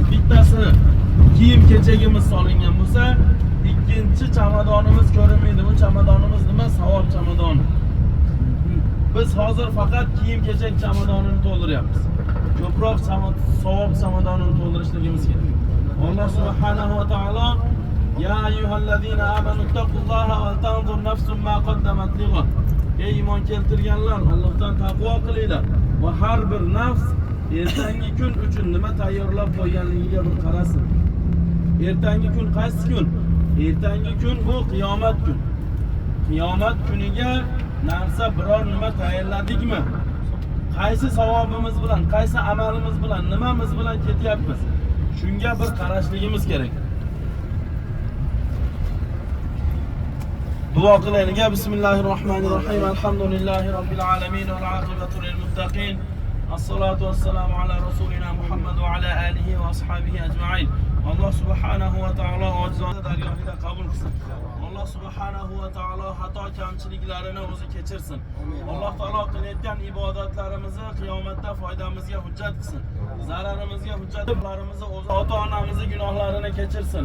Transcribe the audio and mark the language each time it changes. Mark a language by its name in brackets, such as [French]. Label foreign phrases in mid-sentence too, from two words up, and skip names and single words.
[Uzbek] Bittasi kiyim kechagimiz solingan bo'lsa, ikkinchi chamadonimiz ko'rinmaydi. Bu chamadonimiz nima? Savob chamadoni. Biz hozir faqat kiyim kechak chamadonini to'ldiryapmiz. Ko'proq savob chamadonini to'ldirishligimiz kerak. [Arabic] الله سبحانه وتعالى يا أيها الذين آمنوا اتقوا الله ولتنظر نفس ما قدمت لغد. [Uzbek] Ey iymon keltirganlar, Allohdan taqvo qilinglar va har bir nafs ertangi kun uchun nima tayyorlab qo'yganligiga bir qarasin. Ertangi kun qaysi kun? Ertangi kun bu qiyomat kun. Qiyomat kuniga narsa biror nima tayyorladikmi? Qaysi savobimiz bilan, qaysi amalimiz bilan, nimamiz bilan ketyapmiz? Shunga bir qarashligimiz kerak. Duo qilaylik. [Arabic] بسم الله الرحمن الرحيم. الحمد لله رب العالمين والعاقبة للمتقين. الصلاة والسلام على رسولنا محمد وعلى آله وأصحابه أجمعين. الله سبحانه وتعالى [Uzbek] ojizona dargohida qabul qilsin. [Arabic] الله سبحانه وتعالى [Uzbek] xato kamchiliklarini o'zi kechirsin. Alloh taolo qilayotgan ibodatlarimizni qiyomatda foydamizga hujjat qilsin. Zararimizga hujjat qillarimizni o'zi ota-onamizni gunohlarini kechirsin.